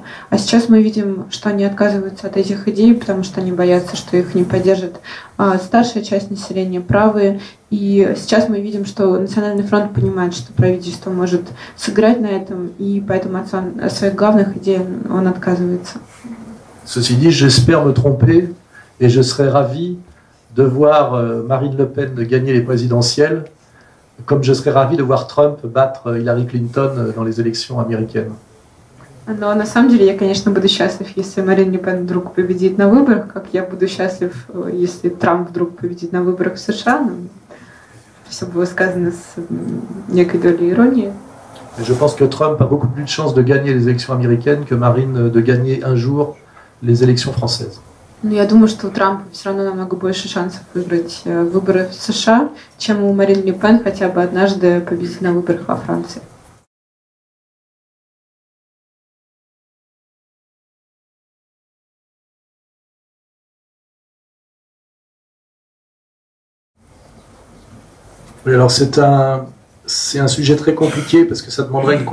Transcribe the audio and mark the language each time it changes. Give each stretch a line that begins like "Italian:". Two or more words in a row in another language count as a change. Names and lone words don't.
Russian: А сейчас мы видим, что они отказываются от этих идей, потому что они боятся, что их не поддержит старшая часть населения, правые. И сейчас мы видим, что Национальный фронт понимает, что правительство может сыграть на этом, и поэтому от своих главных идей он отказывается.
French: Ceci dit, j'espère me tromper, et je serais ravi de voir Marine Le Pen gagner les présidentielles, comme je serais ravi de voir Trump battre Hillary Clinton dans les élections américaines.
Russian: Но на самом деле я, конечно, буду счастлив, если Марин Ле Пен вдруг победит на выборах, как я буду счастлив, если Трамп вдруг победит на выборах в США. Все было сказано с некой долей иронии.
French: Je pense que Trump a beaucoup plus de chances de gagner les élections américaines que Marine de gagner un jour les élections françaises.
Russian: Но я думаю, что у Трампа все равно намного больше шансов выиграть выборы в США, чем у Марин Ле Пен хотя бы однажды победить на выборах во Франции.
French: Oui, alors c'est un sujet très compliqué parce que ça demanderait une